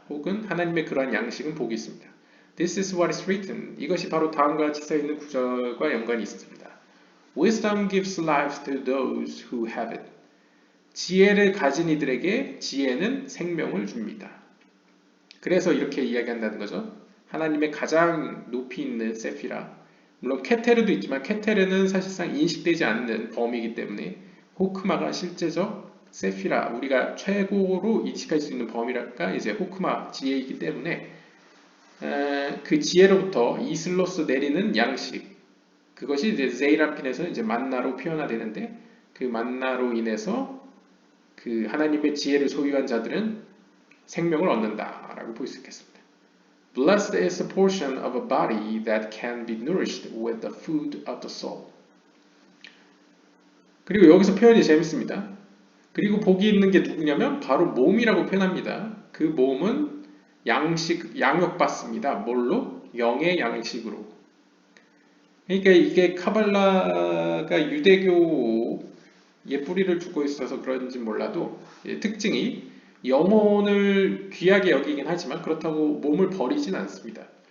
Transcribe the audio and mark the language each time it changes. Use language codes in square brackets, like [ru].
[ko] 혹은 하나님의 그러한 양식은 복이 있습니다. [en] This is what is written. [ko] 이것이 바로 다음과 같이 써 있는 구절과 연관이 있습니다. [en] Wisdom gives life to those who have it. [ko] 지혜를 가진 이들에게 지혜는 생명을 줍니다. 그래서 이렇게 이야기한다는 거죠. 하나님의 가장 높이 있는 세피라. 물론 케테르도 있지만 케테르는 사실상 인식되지 않는 범위이기 때문에 호크마가 실제적 세피라, 우리가 최고로 인식할 수 있는 범위랄까 이제 호크마 지혜이기 때문에 그 지혜로부터 이슬로서 내리는 양식, 그것이 이제 제이라핀에서 이제 만나로 표현화되는데 그 만나로 인해서 그 하나님의 지혜를 소유한 자들은 생명을 얻는다라고 볼 수 있겠습니다. [en] Blessed is the portion of a body that can be nourished with the food of the soul. [ko] 그리고 여기서 표현이 재밌습니다. 그리고 복이 있는 게 누구냐면 바로 몸이라고 표현합니다. 그 몸은 양육받습니다. 뭘로? 영의 양식으로. 그러니까 이게 카발라가 유대교의 뿌리를 두고 있어서 그런지 몰라도 특징이 영혼을 귀하게 여기긴 하지만 그렇다고 몸을 버리진 않습니다.